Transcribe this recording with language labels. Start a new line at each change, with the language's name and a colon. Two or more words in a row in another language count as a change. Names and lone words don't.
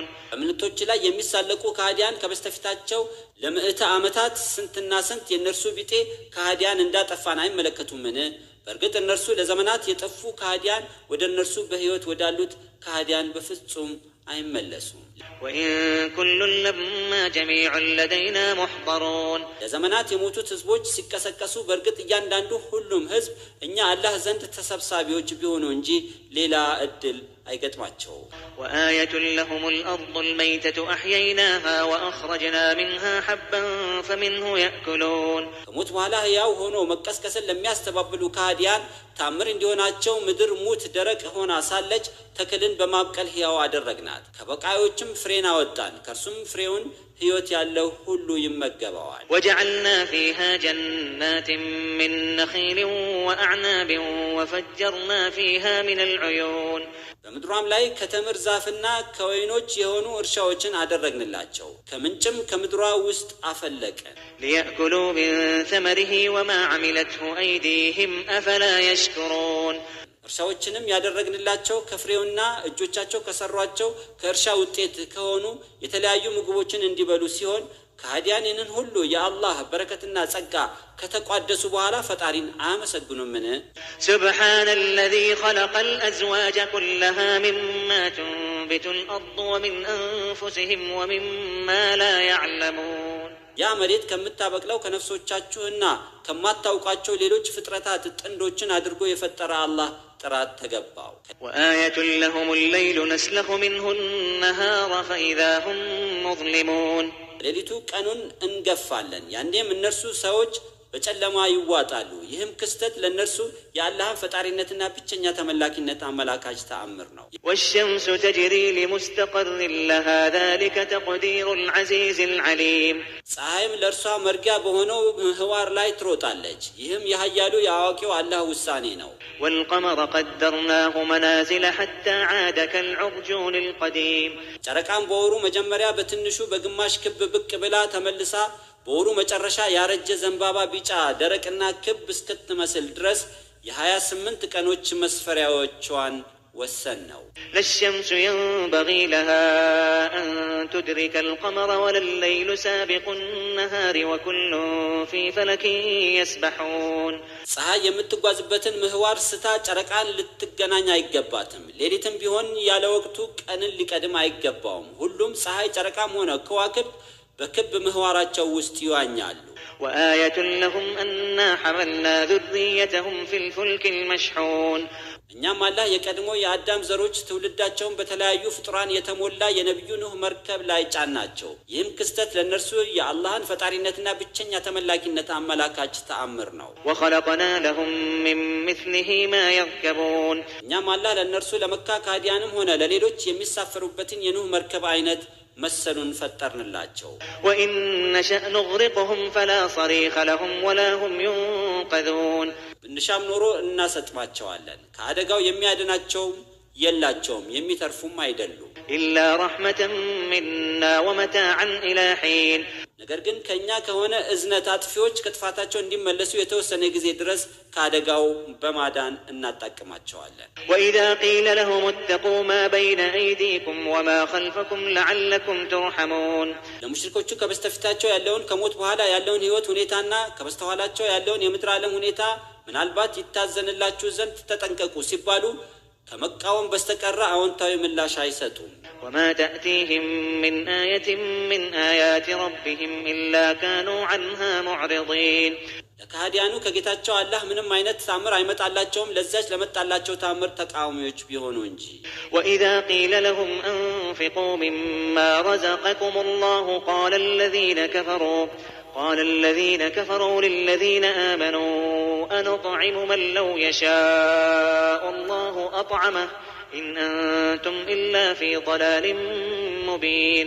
Amharic: በምልክቶች ላይ የሚሳለቁ ከሃዲያን ከበስተፊታቸው ለምዕተ ዓመታት ስንትና ስንት የእነርሱ ቢጤ ከሃዲያን እንዳጠፋን አይመለከቱምን? በእርግጥ እነርሱ ለዘመናት የጠፉ ከሃዲያን ወደ እነርሱ በሕይወት ወዳሉት ከሃዲያን በፍጹም አይመለሱም።
Arabic: وإن كل لما جميع لدينا محضرون
Amharic: ለዘመናት የሞቱት ህዝቦች ሲቀሰቀሱ በእርግጥ እያንዳንዱ ሁሉም ህዝብ እኛ አላህ ዘንድ ተሰብሳቢዎች ቢሆኑ እንጂ ሌላ እድል አይገጥማቸው።
Arabic: وآية لهم الأرض الميتة أحييناها وأخرجنا منها حبا فمنه يأكلون
Amharic: ከሞት በኋላ ሕያው ሆኖ መቀስቀስን ለሚያስተባብሉ ከሃዲያን ታምር እንዲሆናቸው ምድር ሙት ደረቅ ሆና ሳለች ተክልን በማብቀል ሕያው አደረግናት። ከበቃዮችም ፍሬን አወጣን፣ ከእርሱም ፍሬውን ህይወት ያለው ሁሉ ይመገበዋል።
Arabic: وجعلنا فيها جنات من نخيل وأعناب وفجرنا فيها من العيون
Amharic: በምድሯም ላይ ከተምር ዛፍና ከወይኖች የሆኑ እርሻዎችን አደረግንላቸው ከምንጭም ከምድሯ ውስጥ አፈለቀ
Arabic: ليأكلوا من ثمره وما عملته أيديهم أفلا يشكرون
Amharic: እርሻዎችንም ያደረግንላቸው ከፍሬውና እጆቻቸው ከሰሯቸው ከእርሻ ውጤት ከሆኑ የተለያዩ ምግቦችን እንዲበሉ ሲሆን ከሃዲያንን ሁሉ የአላህ በረከትና ጸጋ ከተቋደሱ በኋላ ፈጣሪን አያመሰግኑምን?
Arabic: سبحان الذي خلق الأزواج كلها مما تنبت الأرض ومن أنفسهم ومما لا يعلمون
Amharic: ያ መሬት ከምታበቅለው ከነፍሶቻችሁና ከማታውቋቸው ሌሎች ፍጥረታት ጥንዶችን አድርጎ የፈጠረ አላህ ጥራት ተገባው።
Arabic: وآية لهم الليل نسلخ منه النهار فإذا هم مظلمون
Amharic: ሌሊቱ ቀኑን እንገፋለን ያንዴም እነርሱ ሰዎች በጨለማ ይዋጣሉ ይህም ክስተት ለነርሱ የአላህን ፈጣሪነትና ብቸኛ ተመላኪነት አመላካች ተአምር ነው።
Arabic: والشمس تجري لمستقر لها ذلك تقدير العزيز العليم
Amharic: ፀሐይም ለእርሷ መርጊያ በሆነው ምህዋር ላይ ትሮጣለች ይህም የኃያሉ የአዋቂው አላህ ውሳኔ ነው።
Arabic: والقمر قدرناه منازل حتى عاد كالعرجون القديم
Amharic: ጨረቃም በወሩ መጀመሪያ በትንሹ በግማሽ ክብ ብቅ ብላ ተመልሳ በወሩ መጨረሻ ያረጀ ዘንባባ ቢጫ ደረቅና ክብ እስክትመስል ድረስ የ28 ቀኖች መስፈሪያዎቿን ወሰን ነው።
Arabic: للشمس ينبغي لها أن تدرك القمر ولا الليل سابق النهار وكل في فلك يسبحون
Amharic: ፀሐይ የምትጓዝበትን ምህዋር ስታ ጨረቃን ልትገናኝ አይገባትም ሌሊትም ቢሆን ያለ ወቅቱ ቀንን ሊቀድም አይገባውም ሁሉም ፀሐይ ጨረቃም ሆነ ከዋክብት በክብ ምህዋራቸው ውስጥ ይዋኛሉ።
Arabic: وآية لهم أننا حملنا ذريتهم في الفلك المشحون
Amharic: እኛም አላህ የቀድሞ የአዳም ዘሮች ትውልዳቸውን በተለያዩ ፍጡራን የተሞላ የነብዩ ኑህ መርከብ ላይ ጫናቸው ይህም ክስተት ለነርሱ የአላህን ፈጣሪነትና ብቸኛ ተመላኪነት አመላካች ተአምር ነው።
Arabic: وخلقنا لهم من مثله ما يركبون
Amharic: እኛም አላህ ለነርሱ ለመካ ካዲያንም ሆነ ለሌሎች የሚሳፈሩበትን የኑህ መርከብ አይነት መሰሉን ፈጠርንላቸው።
Arabic: وإن نشأ نغرقهم فلا صريخ لهم ولا هم ينقذون
Amharic: ብንሻም ኖሮ እናሰጥማቸዋለን ከአደጋው የሚያድናቸው የላቸውም የሚተርፉም አይደሉም።
Arabic: إلا رحمة منا ومتاعا إلى حين
Amharic: ነገር ግን ከኛ ከሆነ እዝነት አጥፊዎች ከጥፋታቸው እንዲመለሱ የተወሰነ ጊዜ ድረስ ከአደጋው በማዳን እናጣቅማቸዋለን።
Arabic: وإذا قيل لهم اتقوا ما بين أيديكم وما خلفكم لعلكم ترحمون
Amharic: ለሙሽሪኮቹ ከበስተፊታቸው ያለውን ከሞት በኋላ ያለውን ህይወት ሁኔታና ከበስተኋላቸው ያለውን የምድር ዓለም ሁኔታ ምናልባት ይታዘንላችሁ ዘንድ ተጠንቀቁ ሲባሉ ከመቃወም በስተቀር አዎንታዊ ምላሽ አይሰጡም።
Arabic: وما تأتيهم من آية من آيات ربهم إلا كانوا عنها معرضين
Amharic: ለካህዲያኑ ከጌታቸው አላህ ምንም አይነት ታምር አይመጣላቸውም ለዛች ለመጣላቸው ታምር ተቃዋሚዎች ቢሆኑ እንጂ።
Arabic: وإذا قيل لهم أنفقوا مما رزقكم الله قال الذين كفروا للذين آمنوا أنطعم من لو يشاء الله أطعمه إن أنتم إلا في ضلال مبين